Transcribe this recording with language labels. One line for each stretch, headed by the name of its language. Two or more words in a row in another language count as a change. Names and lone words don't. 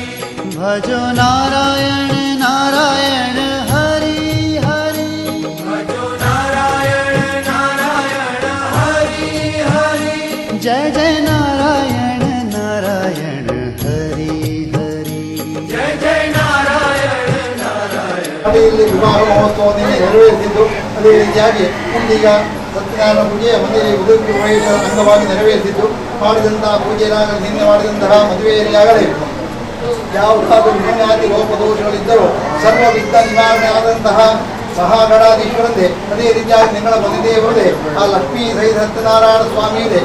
Hindi: भजो नारायण नारायण हरि हरि, भजो नारायण नारायण हरि हरि, जय जय नारायण नारायण हरि हरि, जय जय नारायण नारायण।
Kannada: ಇಲ್ಲಿ ವಿವಾಹ ಮಹೋತ್ಸವದಿಂದ ನೆರವೇರಿಸಿದ್ದು ಅದೇ ರೀತಿಯಾಗಿ ಇಲ್ಲಿಗ ಸತ್ಯನಾರಾಯಣ ಪೂಜೆಯ ಮನೆಯಲ್ಲಿ ಉಡುಪಿ ಪ್ರವೇಶ ಅಂಗವಾಗಿ ನೆರವೇರಿಸಿದ್ದು ಮಾಡಿದಂತಹ ಪೂಜೆಯಾಗಲಿ ನಿನ್ನೆ ಮಾಡಿದಂತಹ ಮದುವೆಯಲ್ಲಿ ಆಗಲೇಬೇಕು. ಯಾವುದಾದರೂ ನ್ಯೂನಾದಿ ಲೋಪದೋಷಗಳಿದ್ದರೂ ಸರ್ವ ವಿದ್ದ ನಿವಾರಣೆ ಆದಂತಹ ಮಹಾಗಣಾಧೀಶ್ವರಂದೆ, ಅದೇ ರೀತಿಯಾಗಿ ನಿಂಗಳ ಮನೆದೇವರದೆ ಆ ಲಕ್ಷ್ಮೀ ಸಹಿತ ಸತ್ಯನಾರಾಯಣ ಸ್ವಾಮಿ ಇದೆ.